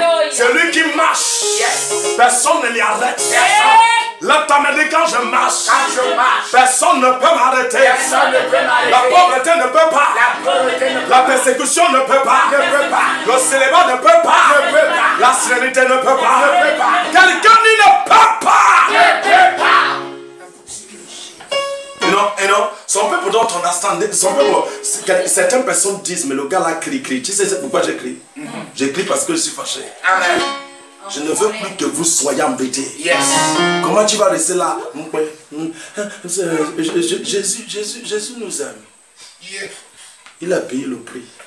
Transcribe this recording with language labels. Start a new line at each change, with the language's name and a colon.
French: Celui qui marche, personne ne l'y arrête. Là, t'as dit quand je marche, personne ne peut m'arrêter. La pauvreté ne peut pas. La persécution ne peut pas. Le célibat ne peut pas. La sérénité ne peut pas. Quelqu'un dit ne peut pas.
English: You know, some people don't understand.
French: Certaines personnes disent, mais le gars là crie. Tu sais pourquoi j'écris? J'écris parce que je suis fâché. Amen. Je ne veux plus que vous soyez embêtés.
English: Yes.
French: Comment tu vas rester là? Jésus nous aime.
English: Yeah.
French: Il a payé le prix.